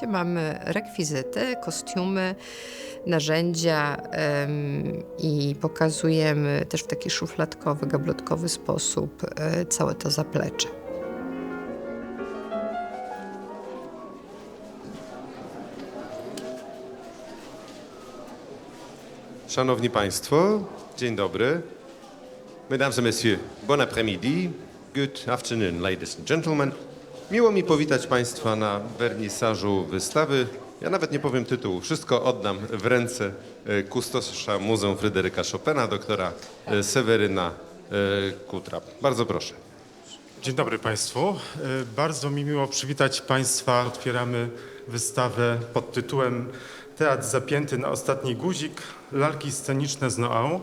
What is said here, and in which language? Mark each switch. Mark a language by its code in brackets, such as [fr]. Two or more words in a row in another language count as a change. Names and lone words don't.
[pl] Mamy rekwizyty, kostiumy, narzędzia i pokazujemy też w taki szufladkowy, gablotkowy sposób całe to zaplecze. Szanowni Państwo, dzień dobry. [fr] Mesdames et Messieurs, bon après-midi. [en] Good afternoon, ladies and gentlemen. [pl] Miło mi powitać Państwa na wernisażu wystawy. Ja nawet nie powiem tytułu, wszystko oddam w ręce kustosza Muzeum Fryderyka Chopina, doktora Seweryna Kutra. Bardzo proszę. Dzień dobry Państwu. Bardzo mi miło przywitać Państwa. Otwieramy wystawę pod tytułem Teatr zapięty na ostatni guzik, lalki sceniczne z Noailles.